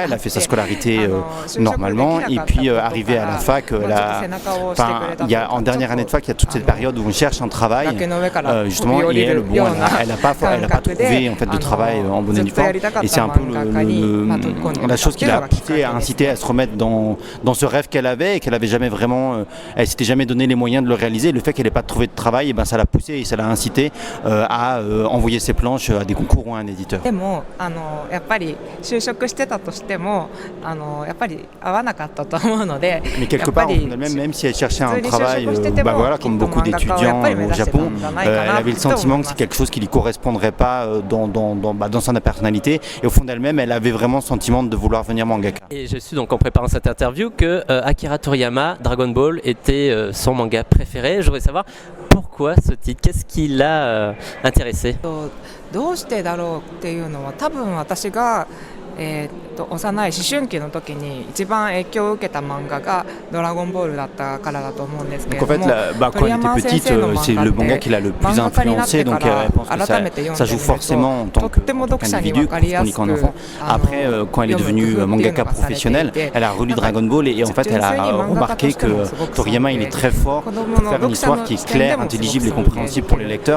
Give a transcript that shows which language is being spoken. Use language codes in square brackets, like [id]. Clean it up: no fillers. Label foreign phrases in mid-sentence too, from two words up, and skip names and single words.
[fr] Elle a fait sa scolarité normalement. Et puis arrivée à la fac, en dernière année de fac, il y a toute cette période où on cherche un travail, justement, et elle n'a pas trouvé en fait de travail en bonne et due forme. Et c'est un peu la chose qui l'a incité à se remettre dans ce rêve qu'elle avait et qu'elle avait jamais vraiment, elle s'était jamais donné les moyens de le réaliser. Le fait qu'elle n'ait pas trouvé de travail, ça l'a poussé et ça l'a incité à envoyer ses planches à des concours ou à un éditeur. [ja] やっぱり就職してたとしてもやっぱり合わなかったと思うので [fr] Mais quelque part, même si elle cherchait un travail, comme beaucoup d'étudiants au Japon, elle avait le sentiment que c'est quelque chose qui ne lui correspondrait pas dans sa personnalité. Et au fond d'elle-même, elle avait vraiment le sentiment de vouloir venir mangaka. Et je suis donc en préparant cette interview que Akira Toriyama, Dragon Ball, était son manga préféré. Je voudrais savoir pourquoi ce titre, qu'est-ce qui l'a intéressé? [ja] どうしてだろうっていうのは多分私が幼い思春期の時に一番影響を受けた漫画がドラゴンボールだったからだと思うんですけれども、 [fr] quand elle était petite, c'est le manga qui l'a le plus influencé, donc elle pense que ça joue forcément en tant qu'individu, quand on lit qu'en enfant. Après, quand elle est devenue mangaka professionnelle, elle a relu Dragon Ball et en fait elle a remarqué que Toriyama il est très fort pour faire une histoire qui est claire, intelligible et compréhensible pour les lecteurs.